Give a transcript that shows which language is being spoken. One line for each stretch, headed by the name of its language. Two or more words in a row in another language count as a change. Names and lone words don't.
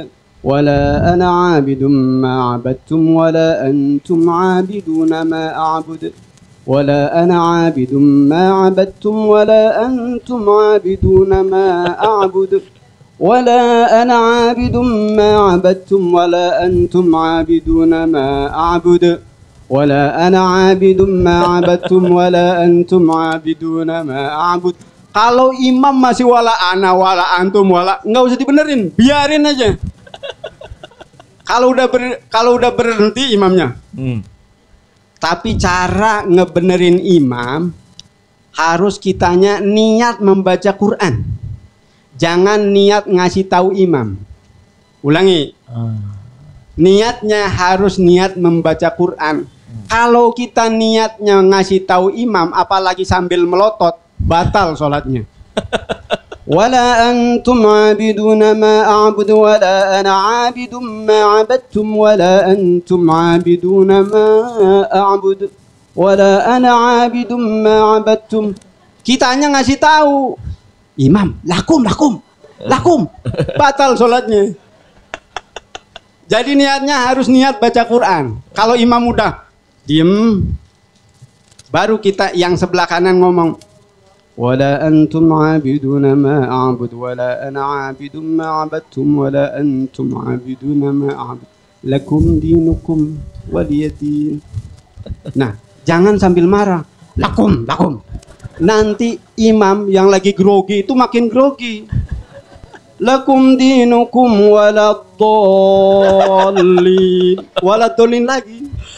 Arabic: ولا أنا عابد ما عبدتم ولا أنتم عابدون ما أعبد ولا أنا عابد ما عبدتم ولا أنتم عابدون ما أعبد ولا أنا عابد ما عبدتم ولا أنتم عابدون ما أعبد ولا أنا عابد ما عبدتم ولا أنتم عابدون ما أعبد.
Indonesian: Kalau imam masih
Arabic: ولا أنا ولا أنتم ولا,
Indonesian: nggak usah dibenerin, biarin aja. Kalau udah berhenti imamnya. Tapi cara ngebenerin imam harus kitanya niat membaca Quran. Jangan niat ngasih tahu imam. Ulangi. Niatnya harus niat membaca Quran. Kalau kita niatnya ngasih tahu imam, apalagi sambil melotot, batal sholatnya.
Arabic: ولا أنتم عابدون ما أعبد ولا أنا عابد ما عبدتم ولا أنتم عابدون ما أعبد ولا أنا عابد ما عبدتم.
Indonesian: Kita hanya ngasih tahu imam, lakum. Batal sholatnya. Jadi niatnya harus niat baca Quran. Kalau imam udah diem, baru kita yang sebelah kanan ngomong
Arabic: ولا أنتم عابدون ما أعبد ولا أنا عابد ما عبدتم ولا أنتم عابدون ما أعبد لكم دينكم ولي دين.
Indonesian: Nah, jangan sambil marah. Lakum. Nanti imam yang lagi grogi itu makin grogi.
Arabic: لكم دينكم ولا الضالين lagi.